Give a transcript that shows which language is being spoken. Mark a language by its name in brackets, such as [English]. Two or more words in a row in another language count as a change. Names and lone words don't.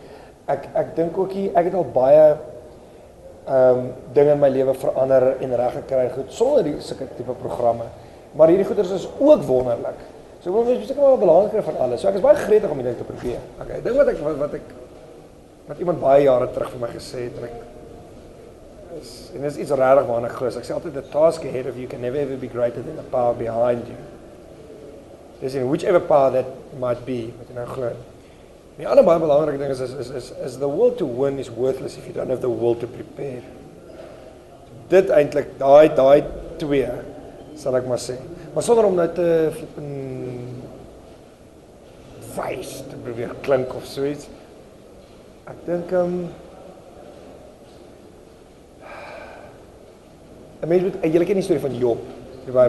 [Afrikaans] Ek dink ook ek het al baie dinge in my lewe verander en reg gekry goed sonder sulke tipe programme. Maar hierdie goeders is ook wonderlik. So ek wil net seker maar belangriker van alles. So ek is baie gretig om die ding te probeer. Okay, ding wat iemand baie jare terug vir my gesê het en dis iets regtig waarna ek glo. Ek sê altyd [English] the task ahead of you can never ever be greater than the power behind you. Dis in whichever power that might be, [Afrikaans] wat jy nou glo. Die ander baie belangrike ding is [English] the will to win is worthless if you don't have the will to prepare. [Afrikaans] Dit eintlik daai twee sal ek maar sê. Maar sonder om nou te wys te probeer klink of so iets. Ek dink 'n mens moet jy ken die storie van Job, die Bybel.